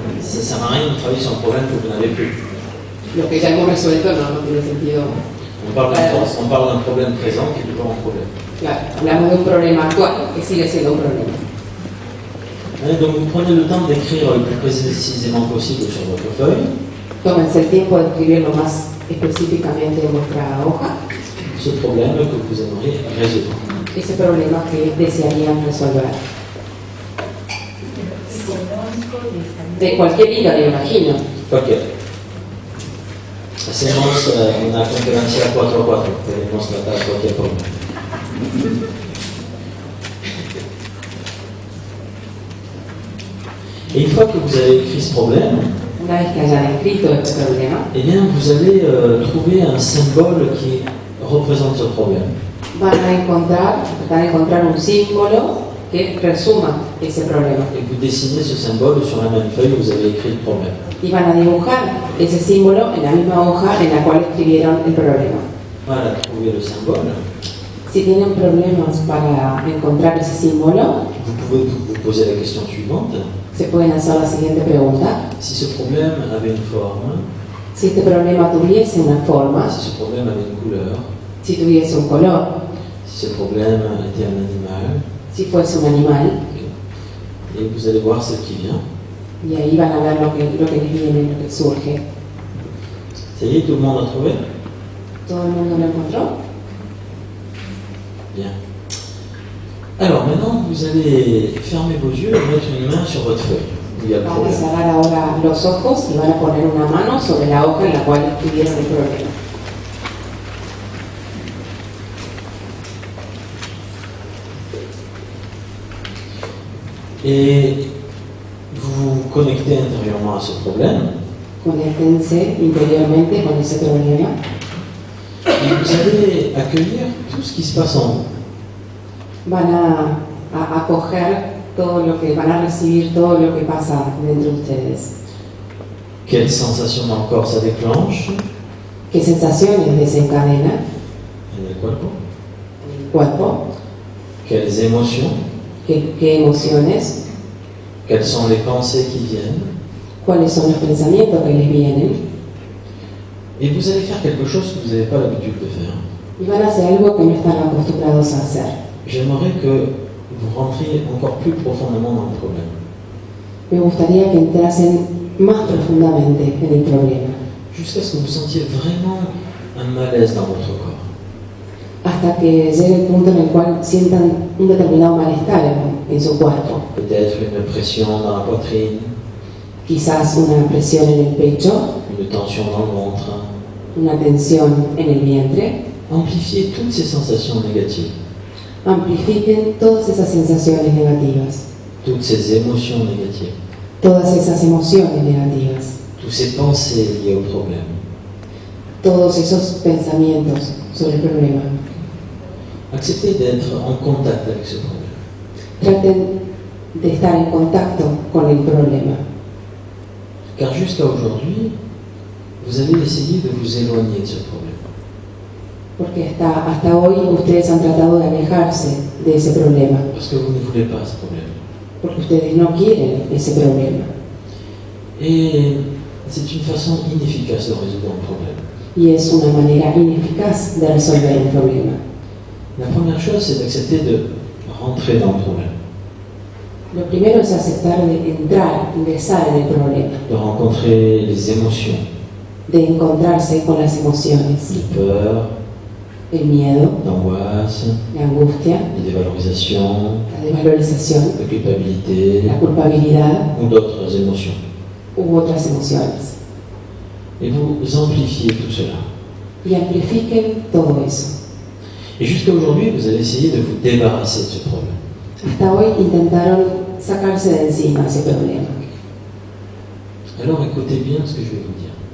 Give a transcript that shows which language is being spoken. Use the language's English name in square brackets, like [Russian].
[French] Ça ne sert à rien de travailler sur un problème que vous n'avez plus. [Spanish] Lo que ya hemos resuelto no tiene sentido. [French] On parle d'un problème présent qui est toujours un problème. [Spanish] Claro, hablamos de un problema actual que sigue siendo un problema. [French] Et donc vous prenez le temps d'écrire le plus précisément possible sur votre feuille [Spanish] Tómense el tiempo de escribir lo más específicamente en vuestra hoja [French] ce problème que vous aimeriez résoudre. [Spanish] ese problema que desearían resolver. De cualquier índole, imagino. Ok. Hacemos una conferencia 4 a 4. Podemos tratar cualquier problema. [French] Et une fois que vous avez écrit ce problème, [Spanish] Una vez que hayan escrito este problema, [French] eh bien, vous allez trouver un symbole qui représente ce problème. [Spanish] van a encontrar un símbolo que resuma ese problema. [French] Et vous dessinez ce symbole sur la même feuille où vous avez écrit le problème. [Spanish] Y van a dibujar ese símbolo en la misma hoja en la cual escribieron el problema. [French] Voilà, trouver le symbole. [Spanish] Si tienen problemas para encontrar ese símbolo, [French] Vous pouvez vous poser la question suivante. [Spanish] se pueden hacer la siguiente pregunta. [French] Si ce problème avait une forme, [Spanish] Si este problema tuviese una forma, [French] si ce problème avait une couleur, [Spanish] si tuviese un color, [French] si ce problème était un animal, [Spanish] si fuese un animal, [French] et vous allez voir ce qui vient. [Spanish] y ahí van a ver lo que les viene, lo que surge. [French] Ça y est, tout le monde a trouvé? [Spanish] ¿Todo el mundo lo encontró? [French] Bien. Alors maintenant, vous allez fermer vos yeux et mettre une main sur votre feuille où il y a le [Spanish] Van a [French] problème. [Spanish] cerrar ahora los ojos y van a poner una mano sobre la hoja en la cual escribieron el problema. [French] Et vous vous connectez intérieurement à ce problème. [Spanish] Conéctense interiormente con ese problema [French] Et vous allez accueillir tout ce qui se passe en vous. [Spanish] van a acoger todo lo que van a recibir, todo lo que pasa dentro de ustedes. [French] Quelles sensations dans le corps ça déclenche [Spanish] ¿Qué sensaciones desencadena en el cuerpo? en el cuerpo? [French] Quelles émotions? [Spanish] ¿Qué emociones? [French] Quelles sont les pensées qui viennent? [Spanish] ¿Cuáles son los pensamientos que les vienen? [French] Et vous allez faire quelque chose que vous n'avez pas l'habitude de faire. [Spanish] Y van a hacer algo que no están acostumbrados a hacer. [French] J'aimerais que vous rentriez encore plus profondément dans le problème. [Spanish] Me gustaría que entrasen más profundamente en el problema, [French] Jusqu'à ce que vous sentiez vraiment un malaise dans votre corps. [Spanish] hasta que llegue el punto en el cual sientan un determinado malestar en su cuerpo. [French] Peut-être une pression dans la poitrine, [Spanish] Quizás una presión en el pecho, [French] une tension dans le ventre. [Spanish] una tensión en el vientre. [French] Amplifiez toutes ces sensations négatives, [Spanish] Amplifiquen todas esas sensaciones negativas, [French] toutes ces émotions négatives, [Spanish] todas esas emociones negativas, [French] toutes ces pensées liées au problème. [Spanish] todos esos pensamientos sobre el problema. [French] Acceptez d'être en contact avec ce problème. [Spanish] Traten de estar en contacto con el problema, [French] Car jusqu'à aujourd'hui, vous avez essayé de vous éloigner de ce problème. [Spanish] porque hasta hoy ustedes han tratado de alejarse de ese problema, [French] Parce que vous ne voulez pas ce problème. [Spanish] porque ustedes no quieren ese problema. [French] Et c'est une façon inefficace de résoudre un problème. [Spanish] Y es una manera ineficaz de resolver un problema. [French] La première chose, c'est d'accepter de rentrer dans le problème, [Spanish] Lo primero es aceptar de entrar, ingresar en el problema, [French] de rencontrer les émotions, [Spanish] de encontrarse con las emociones, [French] de peur, [Spanish] el miedo, [French] d'angoisse, [Spanish] la angustia, [French] de dévalorisation, [Spanish] la desvalorización, [French] de culpabilité [Spanish] la culpabilidad [French] ou d'autres émotions. [Spanish] u otras emociones. [French] Et vous amplifiez tout cela. [Spanish] Y amplifiquen todo eso. [French] Et jusqu'à aujourd'hui, vous avez essayé de vous débarrasser de ce problème. [Spanish] Hasta hoy intentaron sacarse de encima ese problema. [French] Alors écoutez bien ce que je vais vous dire.